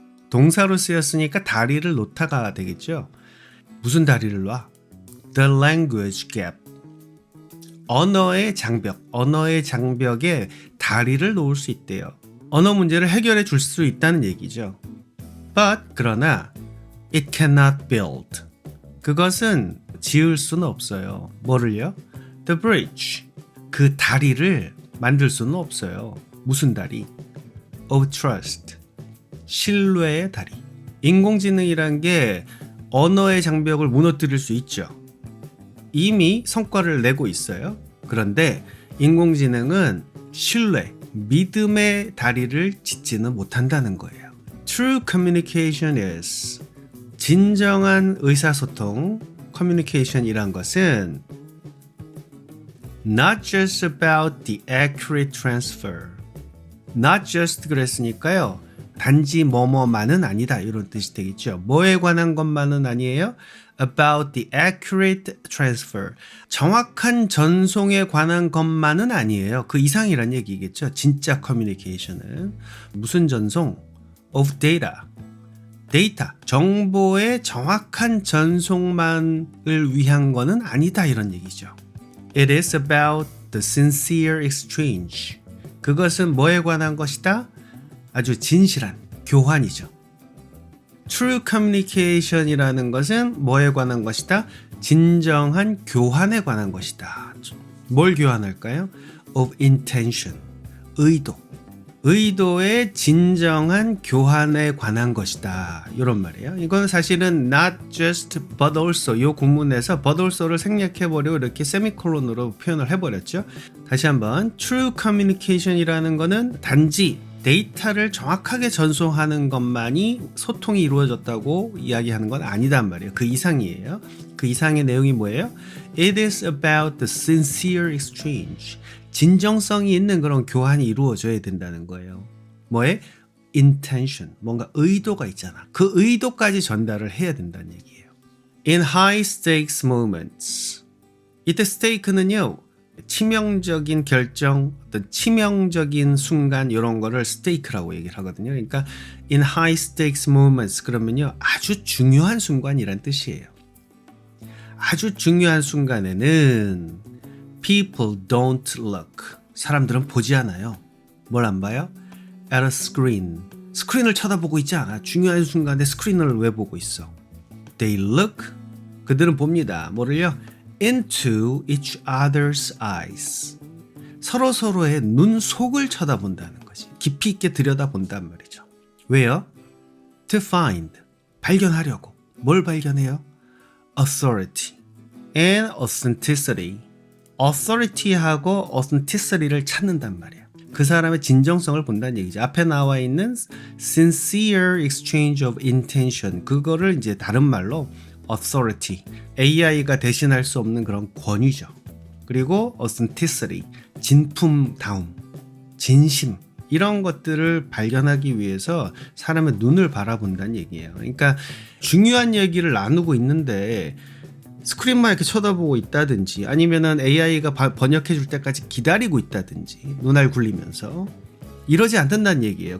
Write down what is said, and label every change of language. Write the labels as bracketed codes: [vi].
[ko] 동사로 쓰였으니까 다리를 놓다가 되겠죠. 무슨 다리를 놔? [en] The language gap. [ko] 언어의 장벽, 언어의 장벽에 다리를 놓을 수 있대요. 언어 문제를 해결해 줄 수 있다는 얘기죠. [en] But [ko] 그러나 [en] it cannot build. [ko] 그것은 지을 수는 없어요. 뭐를요? [en] The bridge. [ko] 그 다리를 만들 수는 없어요. 무슨 다리? [en] Of trust. [ko] 신뢰의 다리. 인공지능이란 게 언어의 장벽을 무너뜨릴 수 있죠. 이미 성과를 내고 있어요. 그런데 인공지능은 신뢰, 믿음의 다리를 짓지는 못한다는 거예요. [en] True communication is, [ko] 진정한 의사소통, communication이란 것은 [en] not just about the accurate transfer. not just [ko] 그랬으니까요. 단지 뭐뭐만은 아니다 이런 뜻이 되겠죠. 뭐에 관한 것만은 아니에요. [en] About the accurate transfer. [ko] 정확한 전송에 관한 것만은 아니에요. 그 이상이란 얘기겠죠. 진짜 커뮤니케이션은. 무슨 전송? [en] Of data. [ko] 데이터, 정보의 정확한 전송만을 위한 거는 아니다 이런 얘기죠. [en] It is about the sincere exchange. [ko] 그것은 뭐에 관한 것이다? 아주 진실한 교환이죠. True communication이라는 것은 뭐에 관한 것이다? 진정한 교환에 관한 것이다. 뭘 교환할까요? [en] Of intention, 의도. [ko] 의도의 진정한 교환에 관한 것이다. 이런 말이에요. 이건 사실은 [en] not just but also [ko] 이 구문에서 but also를 생략해버리고 이렇게 세미콜론으로 표현을 해버렸죠. 다시 한번 true communication이라는 거는 단지 데이터를 정확하게 전송하는 것만이 소통이 이루어졌다고 이야기하는 건 아니단 말이에요. 그 이상이에요. 그 이상의 내용이 뭐예요? [en] It is about the sincere exchange. [ko] 진정성이 있는 그런 교환이 이루어져야 된다는 거예요. 뭐에? intention. 뭔가 의도가 있잖아. 그 의도까지 전달을 해야 된다는 얘기예요. [en] In high stakes moments. [ko] 이때 stake는요. 치명적인 결정, 어떤 치명적인 순간 이런 거를 stake라고 얘기를 하거든요. 그러니까 [en] in high stakes moments [ko] 그러면요. 아주 중요한 순간이란 뜻이에요. 아주 중요한 순간에는 [en] people don't look. [ko] 사람들은 보지 않아요. 뭘 안 봐요? [en] At a screen. [ko] 스크린을 쳐다보고 있지 않아. 중요한 순간에 스크린을 왜 보고 있어? [en] They look. [ko] 그들은 봅니다. 뭐를요? [en] Into each other's eyes. [ko] 서로서로의 눈 속을 쳐다본다는 거지. 깊이 있게 들여다본단 말이죠. 왜요? [en] To find. [ko] 발견하려고. 뭘 발견해요? [en] Authority and authenticity. [ko] authority하고 authenticity를 찾는단 말이에요. 그 사람의 진정성을 본다는 얘기죠. 앞에 나와 있는 [en] sincere exchange of intention. [ko] 그거를 이제 다른 말로 authority, AI가 대신할 수 없는 그런 권위죠. 그리고 authenticity, 진품다움, 진심 이런 것들을 발견하기 위해서 사람의 눈을 바라본다는 얘기예요. 그러니까 중요한 얘기를 나누고 있는데 스크린만 이렇게 쳐다보고 있다든지 아니면은 AI가 번역해 줄 때까지 기다리고 있다든지 눈알 굴리면서 이러지 않는다는 얘기예요.